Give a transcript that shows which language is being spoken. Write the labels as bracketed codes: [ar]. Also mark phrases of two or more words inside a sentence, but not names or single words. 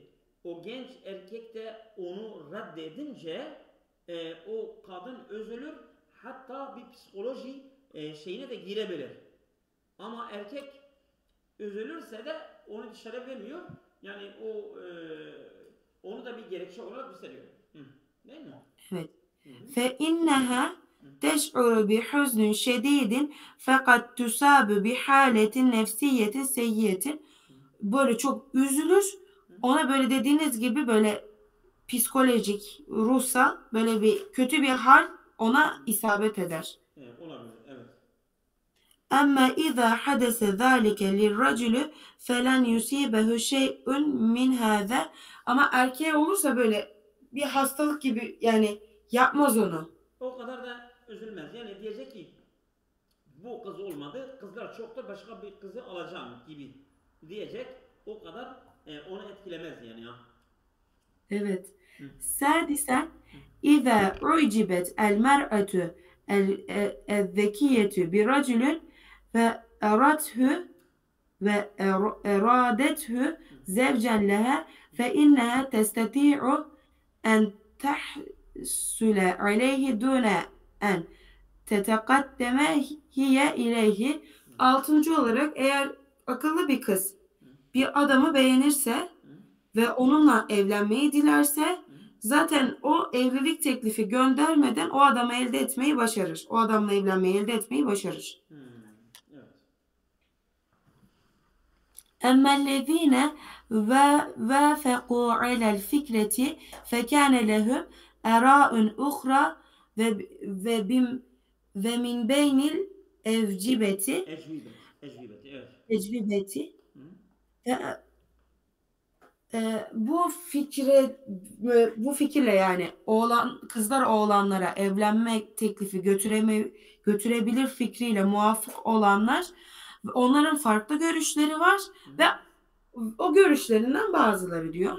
[tr] O genç erkek de onu reddedince o kadın üzülür, hatta bir psikoloji şeyine de girebilir. Ama erkek üzülürse de onu dışarı vermiyor. Yani onu da bir gerekçe olarak gösteriyor. Değil mi? Evet. [ar] فَاِنَّهَا تَشْعُرُ بِحُزْنٍ شَد۪يدٍ فَقَدْ تُسَابُ بِحَالَةٍ نَفْسِيَّةٍ سَيِّيَةٍ. [tr] Böyle çok üzülür. Ona böyle dediğiniz gibi böyle psikolojik, ruhsal böyle bir kötü bir hal ona isabet eder. Olabilir, evet. [ar] Ama اِذَا حَدَثَ ذَٰلِكَ لِلرَّجُلِ فَلَنْ يُسِيبَهُ شَيْءٌ مِنْ هَذَا. [tr] Ama erkeğe olursa böyle bir hastalık gibi yani yapmaz onu. O kadar da üzülmez. Yani diyecek ki bu kız olmadı, kızlar çoktur, başka bir kızı alacağım gibi diyecek. O kadar onu etkilemez yani ya. Evet. [ar] Sadisen اِذَا عُجِبَتْ الْمَرْأَةُ الذَّكِيَّةُ بِرَجُلٍ فَاَرَادَتْهُ زوجا لها فإنها تستطيع أن تحصل عليه دون أن تتقدم هي إليه. [tr] Altıncı olarak eğer akıllı bir kız bir adamı beğenirse ve onunla evlenmeyi dilerse zaten o evlilik teklifi göndermeden o adamı elde etmeyi başarır. O adamla evlenmeyi elde etmeyi başarır. Evet. [ar] أما الذين وافقوا على الفكرة فكان لهم آراء أخرى ومن بين الأجوبة [tr] Ecvibet. Evet. Bu fikirle yani kızlar oğlanlara evlenme teklifi götürebilir fikriyle muvafık olanlar, onların farklı görüşleri var ve o görüşlerinden bazıları diyor.